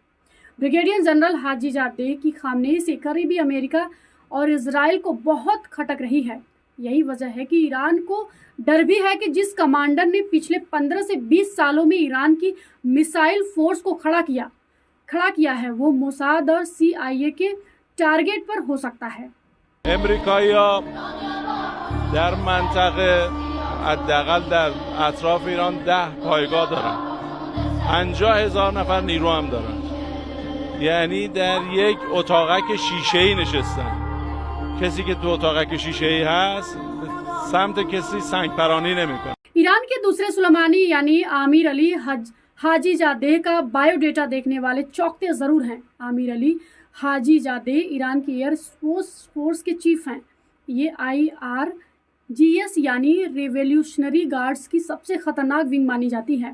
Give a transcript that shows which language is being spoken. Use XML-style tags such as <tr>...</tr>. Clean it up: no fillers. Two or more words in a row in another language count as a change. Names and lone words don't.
<en>Brigadier General</en> <hi>हाजीजादेह की खामनेई से करीबी अमेरिका और इजराइल को बहुत खटक रही है। यही वजह है कि ईरान को डर भी है कि जिस कमांडर ने पिछले 15 से 20 सालों में ईरान की</hi> <en>missile force</en> <hi>को खड़ा किया है वो मोसाद और CIA के टारगेट पर हो सकता है।</hi> <fa>امریکایی‌ها در منطقه حداقل در اطراف ایران 10 پایگاه دارن. 50,000 نفر نیرو هم دارن. یعنی در یک اتاقک شیشه‌ای نشستن. کسی که تو اتاقک شیشه‌ای هست سمت کسی سنگپرانی نمی‌کنه.</fa> <hi>ईरान के दूसरे सुलेमानी यानी आमिर अली हाजीजादेह का बायोडेटा देखने वाले चौंकते जरूर हैं। आमिर अली हाजीजादेह ईरान की</hi> <en>Air Force</en> <hi>के चीफ हैं। ये IRGS यानी रिवोल्यूशनरी गार्ड्स की सबसे खतरनाक विंग मानी जाती है।</hi>